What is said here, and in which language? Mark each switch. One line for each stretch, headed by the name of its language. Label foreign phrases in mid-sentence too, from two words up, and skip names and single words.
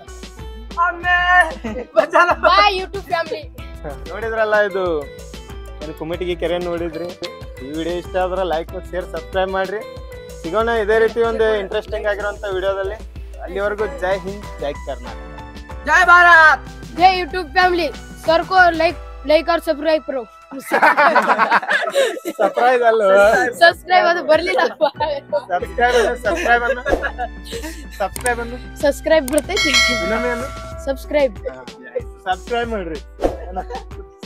English: Bye YouTube family
Kannada: ನೋಡಿದ್ರಲ್ಲ ಇದು ಏನು ಕುಮಿಟಿಗೆ ಕೆರೆ ನೋಡಿದ್ರಿ ಈ ವಿಡಿಯೋ ಇಷ್ಟ ಆದ್ರೆ ಲೈಕ್ ಮತ್ತು
English: share subscribe
Kannada: ಮಾಡ್ರಿ ಸಿಗೋಣ ಇದೇ ರೀತಿ ಒಂದು ಇಂಟ್ರೆಸ್ಟಿಂಗ್ ಆಗಿರುವಂತ ವಿಡಿಯೋದಲ್ಲಿ ಅಲ್ಲಿವರೆಗೂ ಜೈ ಹಿಂದ್ ಜೈ ಕರ್ನಾಟಕ ಜೈ ಭಾರತ್
Hindi: जय
English: YouTube family
Hindi: सर को लाइक और सब्सक्राइब करो
Kannada: ಸರ್ಪ್ರೈಸ್ ಅಲ್ಲ सब्सक्राइब ಅದು ಬರ್ಲಿಲ್ಲ ಸಬ್ಸ್ಕ್ರೈಬ್ ಬರ್ತೈತಿ ಇನ್ನೊಮ್ಮೆ ಸಬ್ಸ್ಕ್ರೈಬ್ ಮಾಡ್ರಿ